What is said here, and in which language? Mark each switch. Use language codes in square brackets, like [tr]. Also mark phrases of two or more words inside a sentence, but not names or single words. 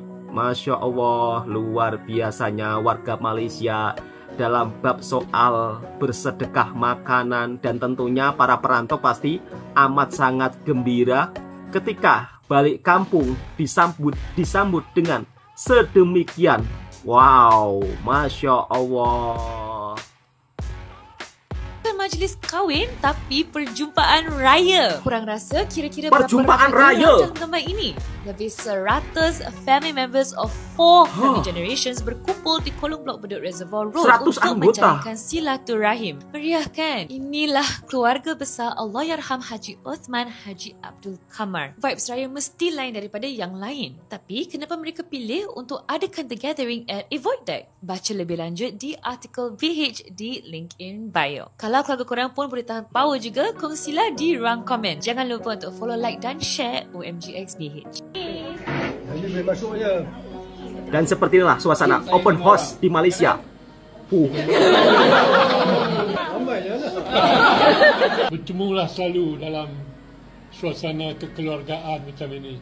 [ar] Masya Allah, [ms] luar biasanya warga Malaysia dalam bab soal bersedekah makanan. Dan tentunya para perantau pasti amat sangat gembira ketika balik kampung disambut dengan sedemikian. Wow, [ar] Masya Allah. [ms] Majlis kahwin tapi perjumpaan raya. Kurang rasa kira-kira perjumpaan berapa raya dalam gambar ini? Lebih 100 [en] family members of 4 family generations [ms] berkumpul di kolong blok Bedok Reservoir Road untuk menjalankan silaturahim. Meriah kan? Inilah keluarga besar Allahyarham Haji Othman Haji Abdul Kamar. Vibes raya mesti lain daripada yang lain. Tapi kenapa mereka pilih untuk adakan [en] the gathering at a void deck? [ms] Baca lebih lanjut di artikel VH di [en] link in bio. [ms] Kalau keluarga korang pun boleh tahan power juga, kongsilah di ruang komen. Jangan lupa untuk [en] follow, like [ms] dan share OMGXBH. Dan seperti inilah suasana [en] open house [ms] di Malaysia. Bertemulah selalu dalam suasana kekeluargaan macam ini.